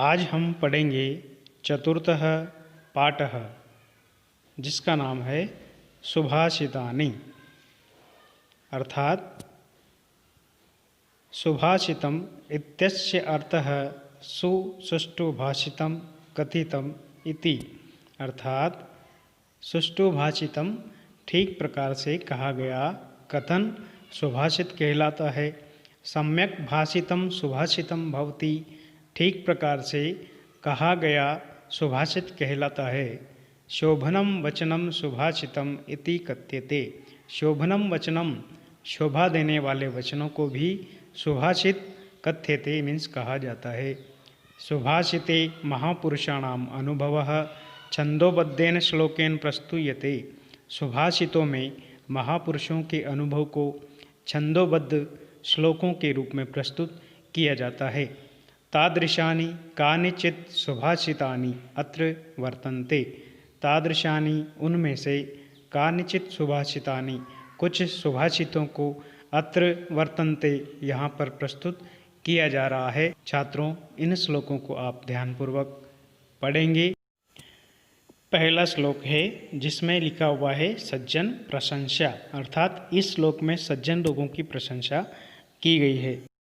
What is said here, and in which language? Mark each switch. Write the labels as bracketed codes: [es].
[hi] आज हम पढ़ेंगे चतुर्थः पाठः, जिसका नाम है सुभाषितानि। [sa] अर्थात सुभाषितम् इत्यस्य अर्थः सुष्ठु भाषितम् कथितम् इति। [hi] अर्थात [sa] सुष्ठु भाषितम् [hi] ठीक प्रकार से कहा गया कथन सुभाषित कहलाता है। [sa] सम्यक भाषितम् सुभाषितम् भवति, [hi] ठीक प्रकार से कहा गया सुभाषित कहलाता है। [sa] शोभनम वचनम सुभाषितम् इति कथ्यते। शोभनम वचनम, [hi] शोभा देने वाले वचनों को भी सुभाषित [sa] कथ्यते [hi] मीन्स कहा जाता है। [sa] सुभाषिते महापुरुषाणाम अनुभवः छंदोबद्धेन श्लोकेन प्रस्तूयते। [hi] सुभाषितों में महापुरुषों के अनुभव को छंदोबद्ध श्लोकों के रूप में प्रस्तुत किया जाता है। [sa] तादृशानि कानिचित् सुभाषितानि अत्र वर्तन्ते। तादृशानि [hi] उनमें से, [sa] कानिचित् सुभाषितानि [hi] कुछ सुभाषितों को, [sa] अत्र वर्तन्ते [hi] यहाँ पर प्रस्तुत किया जा रहा है। छात्रों, इन श्लोकों को आप ध्यानपूर्वक पढ़ेंगे। पहला श्लोक है जिसमें लिखा हुआ है सज्जन प्रशंसा, अर्थात इस श्लोक में सज्जन लोगों की प्रशंसा की गई है।